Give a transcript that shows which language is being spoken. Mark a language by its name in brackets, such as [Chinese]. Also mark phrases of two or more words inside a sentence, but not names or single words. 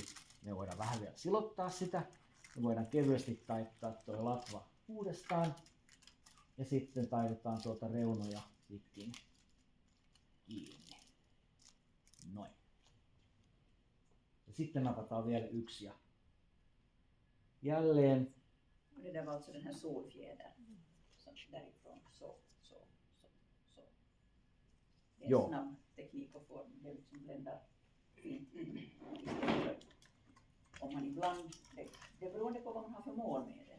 [Finnish] Me voidaan vähän vielä silottaa sitä. Me voidaan kevyesti taittaa tuo latva uudestaan. Ja sitten taitetaan tuolta reunoja pitkin kiinni. Noin. Ja sitten napataan vielä yksi ja jälleen. [Swedish] Det där var alltså den här sålfjädern. Så därifrån så. Det är en snabb teknik och form. Det liksom bländar fint in. Om man ibland, det beror på vad man har för mål med det.